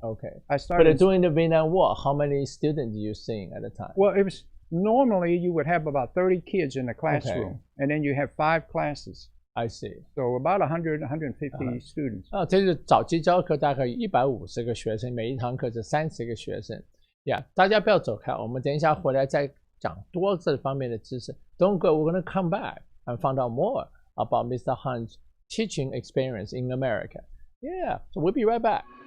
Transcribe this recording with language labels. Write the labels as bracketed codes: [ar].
[en] Okay. I started. But during the Vietnam War, how many students did you see at the time? Well, it was. Normally, you would have about 30 kids in the classroom, and then you have 5 classes. I see. So about 100, 150 students. [zh] 这是早期教课大概150个学生，每一堂课是30个学生。大家不要走开，我们等一下回来再讲多这方面的知识。 [en] Don't go. We're going to come back and find out more about Mr. Han's teaching experience in America. Yeah. So we'll be right back.